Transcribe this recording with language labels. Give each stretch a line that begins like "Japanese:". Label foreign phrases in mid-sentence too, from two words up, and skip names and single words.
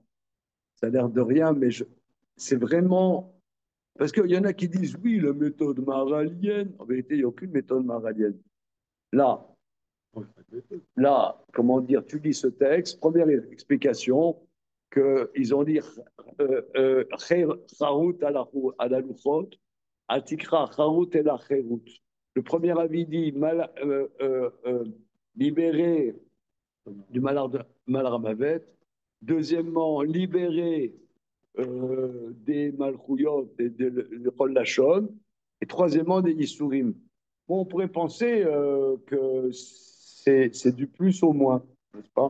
French: Ça a l'air de rien, mais c'est vraiment. Parce qu'il y en a qui disent oui, la méthode maharalienne. En vérité, il n'y a aucune méthode maharalienne. Là, comment dire, tu lis ce texte, première explication, qu'ils ont dit
Hebrew: חרות על הלוחות אל תקרא חרות אלא חירות.
French: Le premier avis dit libéré du Malramavet. Deuxièmement, libéré des Malchouyot et de Chol Lachon. Et troisièmement, des Yissourim. Bon, on pourrait penser que c'est du plus au moins, n'est-ce pas?